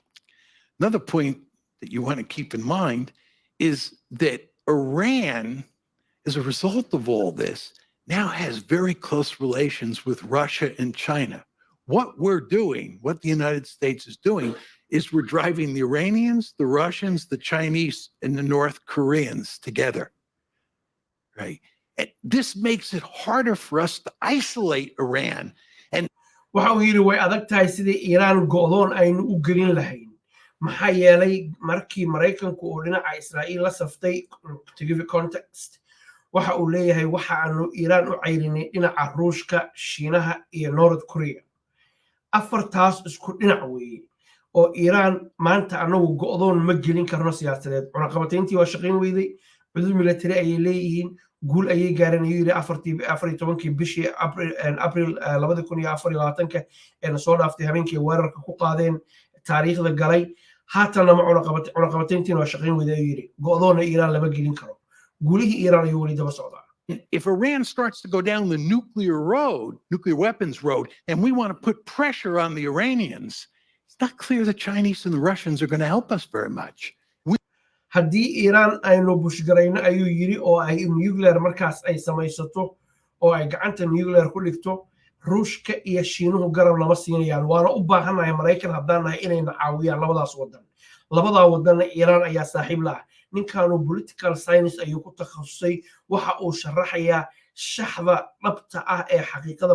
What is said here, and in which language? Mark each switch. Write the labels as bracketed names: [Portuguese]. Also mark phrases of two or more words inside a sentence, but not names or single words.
[English] Another point that you want to keep in mind is that Iran, as a result of all this, now has very close relations with Russia and China. What we're doing, what the United States is doing, is we're driving the Iranians, the Russians, the Chinese, and the North Koreans together, right? And this makes it harder for us to isolate Iran. And [Somali] waxa uu yiri way adag tahay sidii Iiraan go'doon aynu u gelin lahayn maxaa yeelay markii Maraykanku uu dhinaca Israa'iil la saftay [English] to give you context [Somali] waxa uu leeyahay waxa aanu Iiraan u cayrinay dhinaca Ruushka, Shiinaha iyo North Korea afartaas isku dhinac weeye oo Iiraan maanta anagu go'doon ma gelin karno siyaasadeed cunaqabatayntii waa shaqayn weyday cudud military ayay leeyihiin guul ayay gaareen ayuu yiri 14 bishii April 2024 ee soo dhaaftay habeenkii weerarka ku qaadeen taariikhda galay haatan lama cunaqabatayntii waa shaqayn weyday ayuu yiri go'doona Iiraan lama gelin karo guulihii Iiraan ayuu wali daba socdaa. [English] If Iran starts to go down the nuclear weapons road, and we want to put pressure on the Iranians, it's not clear the Chinese and the Russians are going to help us very much. [Somali] haddii Iiraan aynu bushgarayno ayuu yiri oo ay nuclear markaas ay samaysato oo ay gacanta nuclear ku dhigto Ruushka iyo Shiinuhu garab lama siinayaan waana u baahanahay Maraykan haddaan nahay inay caawiyaan labadaas wadan Iiraan ayaa saaxiib la ah ninkaanu [English] political science [Somali] ayuu ku takhasusay waxa uu sharaxayaa shaxda dhabta ah ee xaqiiqada